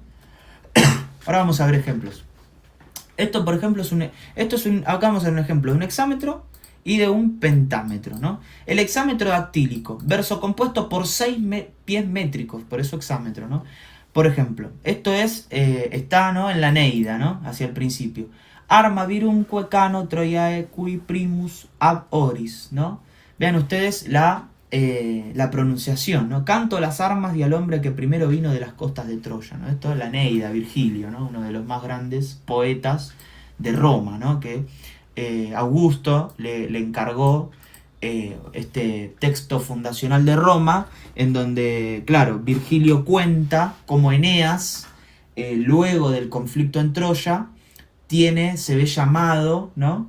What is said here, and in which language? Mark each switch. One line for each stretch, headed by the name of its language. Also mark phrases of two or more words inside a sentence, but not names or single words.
Spanish: Ahora vamos a ver ejemplos. Esto, por ejemplo, acá vamos a ver un ejemplo de un hexámetro y de un pentámetro, ¿no? El hexámetro dactílico, verso compuesto por 6 pies métricos, por eso hexámetro, ¿no? Por ejemplo, esto está, ¿no? En la Neida, ¿no? Hacia el principio.
Latin: Arma virumque cano Troiae cui primus ab oris,
Spanish: ¿no? Vean ustedes la pronunciación, ¿no? Canto a las armas y al hombre que primero vino de las costas de Troya, ¿no? Esto es la Neida, Virgilio, ¿no? Uno de los más grandes poetas de Roma, ¿no? Que Augusto le encargó este texto fundacional de Roma, en donde, claro, Virgilio cuenta cómo Eneas, luego del conflicto en Troya, se ve llamado, ¿no?